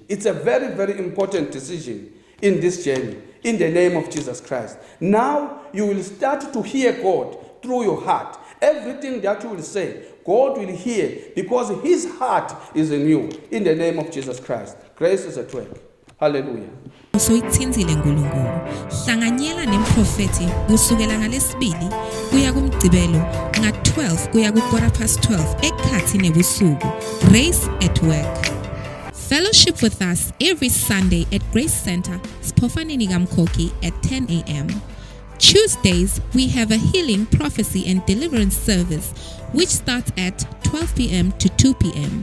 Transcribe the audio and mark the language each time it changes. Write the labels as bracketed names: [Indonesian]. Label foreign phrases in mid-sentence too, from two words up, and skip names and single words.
[English] It's a very, very important decision in this journey, in the name of Jesus Christ. Now you will start to hear God through your heart. Everything that you will say, God will hear because his heart is in you, in the name of Jesus Christ. Grace is at work. Hallelujah. [Swati] Soyithinzile uNkulunkulu. Hlanganyela nemprofeti kusukela ngalesibili kuya kumgcibelo nga-12 kuya ku-12:15 ekhathi nebusuku. [English] Grace at Work. Fellowship with us every Sunday at Grace Center, Sphofaneni Kamkoki at 10 a.m. Tuesdays, we have a healing, prophecy and deliverance service which starts at 12 p.m. to 2 p.m.